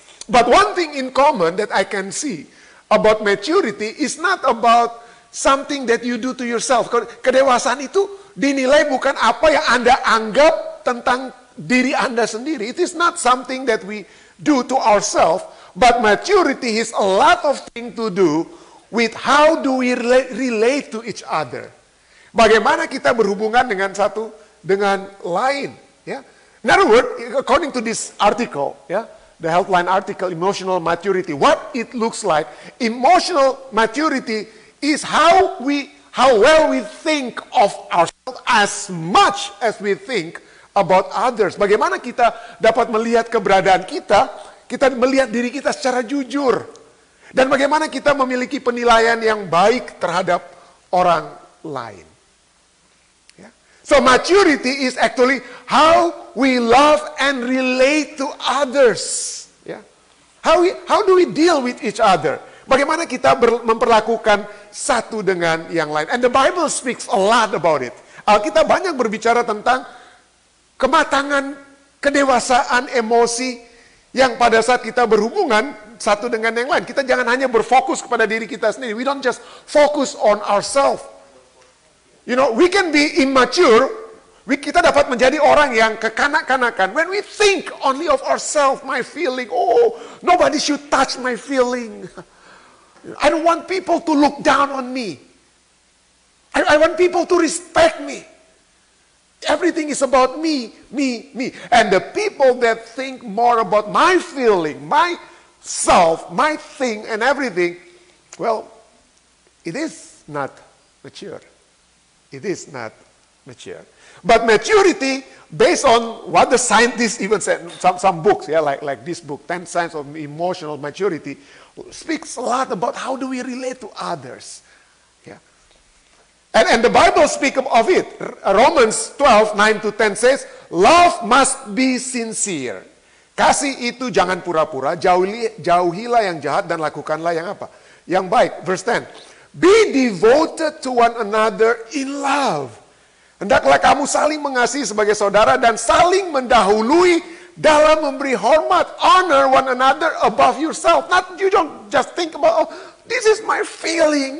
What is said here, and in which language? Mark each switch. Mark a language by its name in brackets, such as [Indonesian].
[English] But one thing in common that I can see about maturity is not about something that you do to yourself. [Indonesian] Kedewasaan itu dinilai bukan apa yang Anda anggap tentang diri Anda sendiri. [English] It is not something that we do to ourselves, but maturity has a lot of things to do with how do we relate to each other. [Indonesian] Bagaimana kita berhubungan dengan satu dengan lain, ya. [English] In other words, according to this article, ya, the Healthline article, emotional maturity, what it looks like, emotional maturity is how well we think of ourselves as much as we think about others. [Indonesian] Bagaimana kita dapat melihat keberadaan kita melihat diri kita secara jujur. Dan bagaimana kita memiliki penilaian yang baik terhadap orang lain. [English] Yeah. So maturity is actually how we love and relate to others. Yeah. How do we deal with each other? [Indonesian] Bagaimana kita memperlakukan satu dengan yang lain. [English] And the Bible speaks a lot about it. [Indonesian] Alkitab banyak berbicara tentang kematangan, kedewasaan, emosi yang pada saat kita berhubungan satu dengan yang lain. Kita jangan hanya berfokus kepada diri kita sendiri. [English] We don't just focus on ourselves. We can be immature. [Indonesian] Kita dapat menjadi orang yang kekanak-kanakan. [English] When we think only of ourselves, my feeling, nobody should touch my feeling. I don't want people to look down on me. I want people to respect me. Everything is about me. And the people that think more about my feeling, myself, my thing and everything, well, it is not mature. It is not mature. But maturity, based on what the scientists even said, some books, yeah, like this book, 10 Signs of Emotional Maturity, speaks a lot about how do we relate to others. And the Bible speaks of it. Romans 12:9-10 says, love must be sincere. [Indonesian] Kasih itu jangan pura-pura, jauhilah yang jahat dan lakukanlah yang apa? Yang baik. Verse 10. [English] Be devoted to one another in love. [Indonesian] Hendaklah kamu saling mengasihi sebagai saudara dan saling mendahului dalam memberi hormat. [English] Honor one another above yourself. Not you don't just think about, this is my feeling.